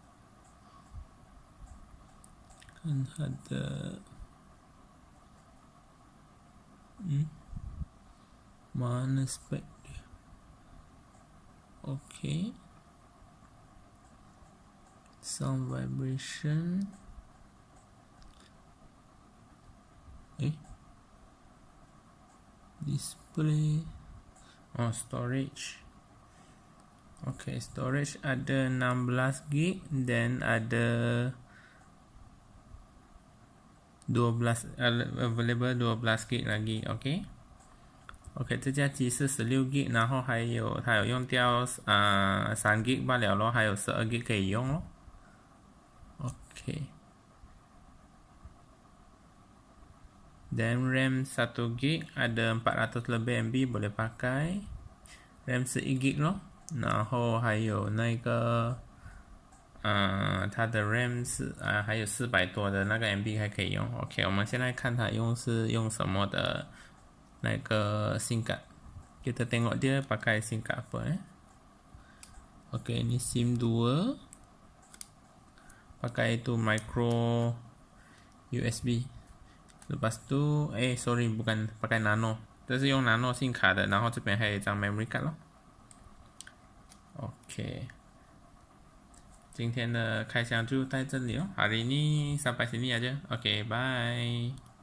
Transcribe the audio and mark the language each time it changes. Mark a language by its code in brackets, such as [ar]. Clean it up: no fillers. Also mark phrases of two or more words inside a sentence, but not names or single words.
[zh] 看它的 [ms] mana spek dia [en] OK， sound vibration display, storage. [ms] Okay, storage ada 16GB dan ada 12 available 12GB lagi. [zh] Okay. OK， 这架机是16GB，然后还有它有用掉3GB 罢了咯，还有12GB 可以用咯。OK。 [ms] Dan RAM 1GB ada 400 lebih MB boleh pakai. [zh] RAM 11GB 咯，然后还有那个它的 RAM 是还有400多的那个 MB 还可以用。OK， 我们现在看它是用什么的那个 [en] SIM card. [ms] Kita tengok dia pakai [en] SIM card [ms] apa OK, ini SIM 2. Pakai itu micro USB. Lepas tu sorry bukan pakai nano， [zh] 这是用 [en] nano SIM [zh] 卡的，然后这边还有一张 [en] memory card [zh] 咯。OK，今天的开箱就到这里哦。 [ms] hari ini sampai sini aja. [en] OK， bye。